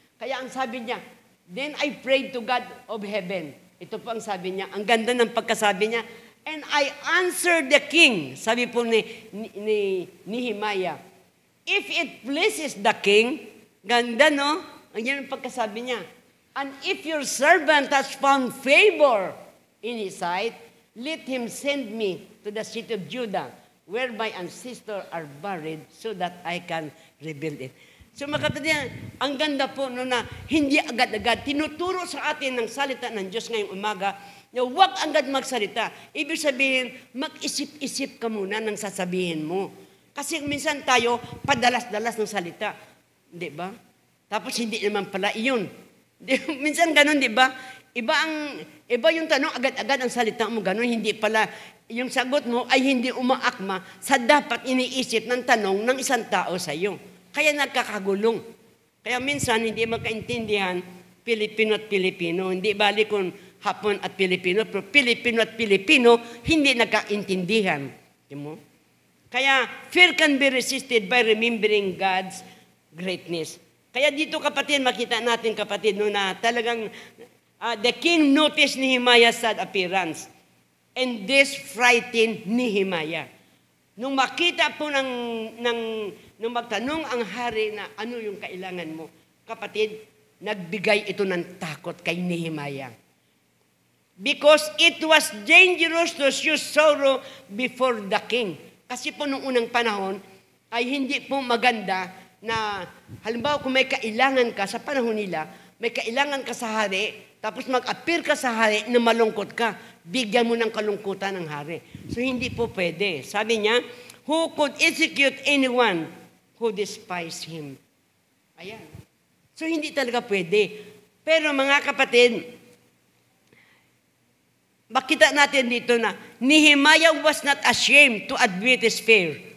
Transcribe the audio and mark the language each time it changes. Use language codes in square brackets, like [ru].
[tl] Kaya ang sabi niya, [en] then I prayed to God of heaven. [tl] Ito po ang sabi niya. Ang ganda ng pagkasabi niya, [en] and I answered the king. [tl] Sabi po ni Nehemiah, [en] if it pleases the king, [tl] ganda no? Ang yan ang pagkasabi niya. [en] And if your servant has found favor in his sight, let him send me to the city of Judah, where my ancestors are buried, so that I can rebuild it. [tl] So mga kapatid, ang ganda po no, na hindi agad-agad tinuturo sa atin ng salita ng Diyos ngayong umaga, na huwag agad magsalita. Ibig sabihin, mag-isip-isip ka muna ng sasabihin mo. Kasi minsan tayo, padalas-dalas ng salita. Di ba? Tapos hindi naman pala iyon. Minsan ganun, di ba? Iba yung tanong, agad-agad ang salita mo, ganun. Hindi pala, yung sagot mo ay hindi umaakma sa dapat iniisip ng tanong ng isang tao sa iyo. Kaya nagkakagulong. Kaya minsan, hindi magkaintindihan Pilipino at Pilipino. Hindi bali kung Hapon at Pilipino, pero Pilipino at Pilipino hindi nagkaintindihan. Kaya [en] fear can be resisted by remembering God's greatness. [tl] Kaya dito kapatid, makita natin kapatid no, na talagang [en] the king noticed Nehemiah's sad appearance, and this frightened Nehemiah. [tl] Nung makita po nung magtanong ang hari na ano yung kailangan mo, kapatid, nagbigay ito ng takot kay Nehemiah. [en] Because it was dangerous to show sorrow before the king. [tl] Kasi po nung unang panahon, ay hindi po maganda na, halimbawa kung may kailangan ka sa panahon nila, may kailangan ka sa hari, tapos mag-appear ka sa hari na malungkot ka, bigyan mo ng kalungkutan ng hari. So hindi po pwede. [en] Sabi niya, who could execute anyone who despised him? Ayan. [tl] So hindi talaga pwede. Pero mga kapatid, makita natin dito na [en] Nehemiah was not ashamed to admit his fear.